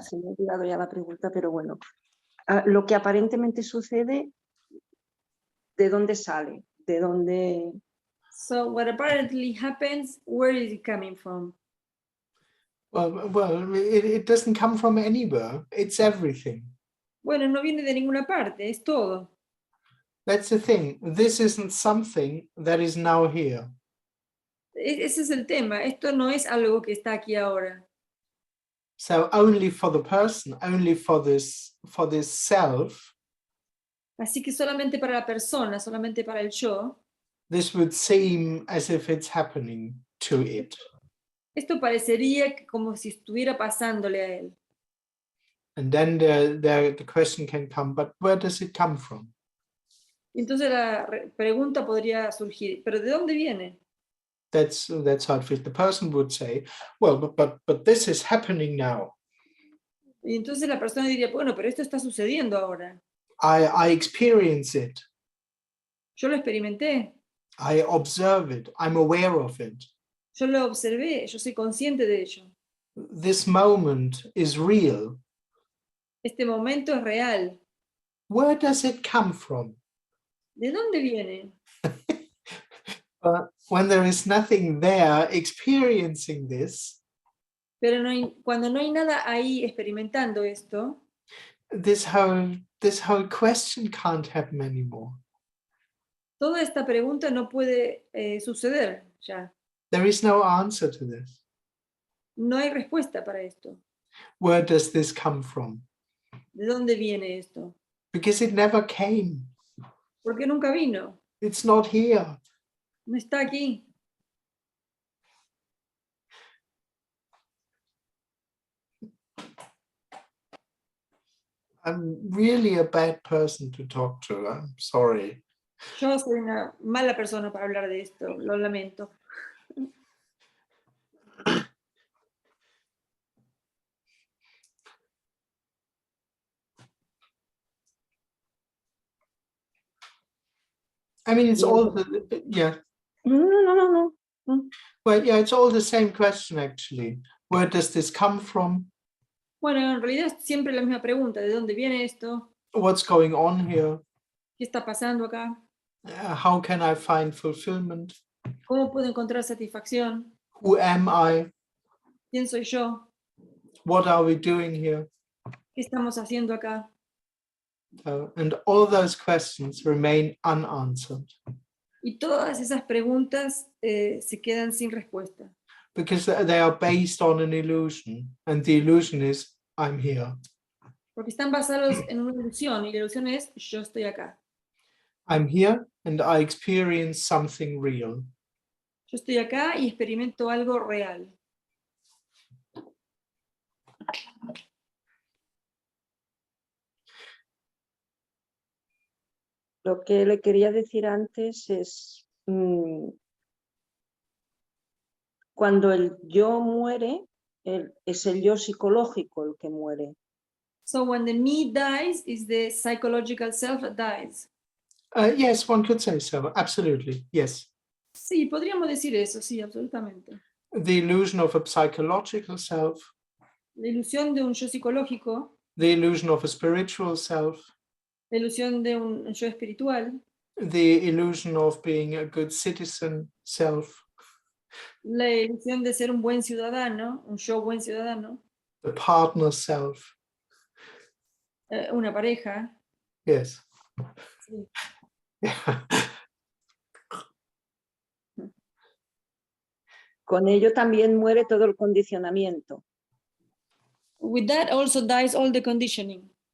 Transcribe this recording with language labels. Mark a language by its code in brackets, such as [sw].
[es] se me ha olvidado ya la pregunta, pero bueno. Lo que aparentemente sucede, ¿de dónde sale? ¿De dónde? [en] So what apparently happens, where is it coming from? Well, it doesn't come from anywhere. It's everything. [es] Bueno, no viene de ninguna parte, es todo. [en] That's the thing. This isn't something that is now here. [es] Ese es el tema. Esto no es algo que está aquí ahora. [en] So only for the person, only for this self, [es] Así que solamente para la persona, solamente para el yo, [en] this would seem as if it's happening to it. [es] esto parecería como si estuviera pasándole a él. [en] And then the question can come, but where does it come from? [es] Y entonces la pregunta podría surgir, ¿pero de dónde viene? [en] That's how it feels. The person would say, well, but this is happening now. [es] Y entonces la persona diría, bueno, pero esto está sucediendo ahora. [en] I experience it. [es] Yo lo experimenté, [en] I observe it. I'm aware of it. [es] yo lo observé, yo soy consciente de ello. [en] This moment is real. [es] Este momento es real. [en] Where does it come from? [es] ¿De dónde viene? [en] When there is nothing there experiencing this, [es] Pero cuando no hay nada ahí experimentando esto, [en] this whole question can't happen anymore. [es] toda esta pregunta no puede suceder ya. [en] There is no answer to this. [es] No hay respuesta para esto. [en] Where does this come from? [es] ¿De dónde viene esto? [en] Because it never came. [es] Porque nunca vino. [en] It's not here. [es] No está aquí. [en] I'm really a bad person to talk to. I'm sorry. [es] Yo soy una mala persona para hablar de esto, lo lamento. [en] I mean, it's all yeah. No. Well, yeah, it's all the same question actually. Where does this come from? [es] Bueno, en realidad es siempre la misma pregunta, ¿de dónde viene esto? [en] What's going on here? [es] ¿Qué está pasando acá? [en] How can I find fulfillment? [es] ¿Cómo puedo encontrar satisfacción? [en] Who am I? [es] ¿Quién soy yo? [en] What are we doing here? [es] ¿Qué estamos haciendo acá? [en] And all those questions remain unanswered [es] Y todas esas preguntas se quedan sin respuesta. [en] because they are based on an illusion, and the illusion is I'm here. [es] Porque están basados en una ilusión, y la ilusión es yo estoy acá. [en] I'm here and I experience something real. [es] Yo estoy acá y experimento algo real. Lo que le quería decir antes es, cuando el yo muere, es el yo psicológico el que muere. [en] So when the me dies, is the psychological self that dies. Yes, one could say so. Absolutely. Yes. [es] Sí, podríamos decir eso, sí, absolutamente. [en] The illusion of a psychological self, [es] La ilusión de un yo psicológico, [en] the illusion of a spiritual self, [es] la ilusión de un yo espiritual, [en] the illusion of being a good citizen self, [es] la ilusión de ser un buen ciudadano, un yo buen ciudadano, [en] the partner self. [es] una pareja. [en] Yes. [es] Sí. Con ello también muere todo el condicionamiento. [en] With that also dies all the conditioning.